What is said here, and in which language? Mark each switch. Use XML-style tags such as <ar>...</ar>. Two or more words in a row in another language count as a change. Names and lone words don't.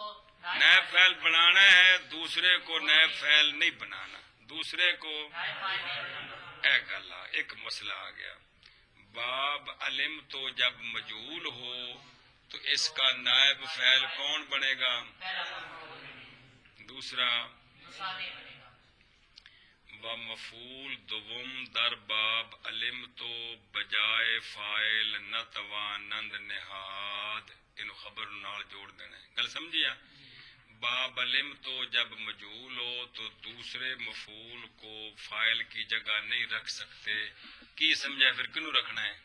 <ur>نائب فاعل بنانا ہے، دوسرے کو نائب فاعل نہیں بنانا. دوسرے کو</ur> <pa>اے گلا</pa> <ur>ایک مسئلہ آ گیا. باب علم تو جب مجہول ہو تو اس کا نائب فاعل کون بنے گا؟</ur> <fa>دوسرا مفعول دوم در باب علم تو بجائے فاعل نہ توانند نہاد.</fa> <pa>ان خبر نال جوڑ دینا ہے. گل سمجھیا؟</pa> <ur>باب علم تو جب مجہول ہو تو دوسرے مفعول کو فاعل کی جگہ نہیں رکھ سکتے.</ur> <pa>کی سمجھا؟ پھر کنوں رکھنا ہے؟</pa>